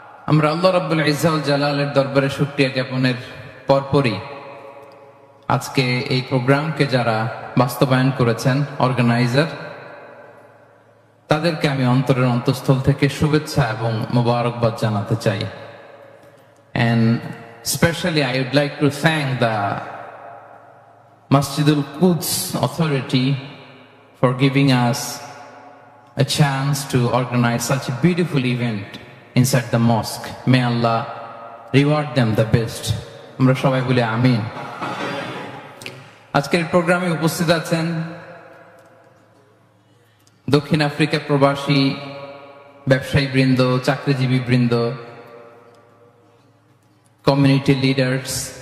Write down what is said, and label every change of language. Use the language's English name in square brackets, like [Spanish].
[Bangla] আমরা আল্লাহ রাব্বুল ইজ্জা ওয়াল জালালের দরবারে শুকরিয়া জ্ঞাপনের পরপরই আজকে এই প্রোগ্রামকে যারা বাস্তবায়ন করেছেন, অর্গানাইজার, তাদেরকে আমি অন্তরের অন্তঃস্থল থেকে শুভেচ্ছা এবং মোবারকবাদ জানাতে চাই। [English] And especially I would like to thank the Masjidul Quds authority for giving us a chance to organize such a beautiful event inside the mosque. May Allah reward them the best. [Bangla] আমরা সবাই বলি আমিন। আজকের প্রোগ্রামে উপস্থিত আছেন দক্ষিণ Africa প্রবাসী ব্যবসায়ী বৃন্দ, চাকরিজীবী বৃন্দ, কমিউনিটি লিডার্স,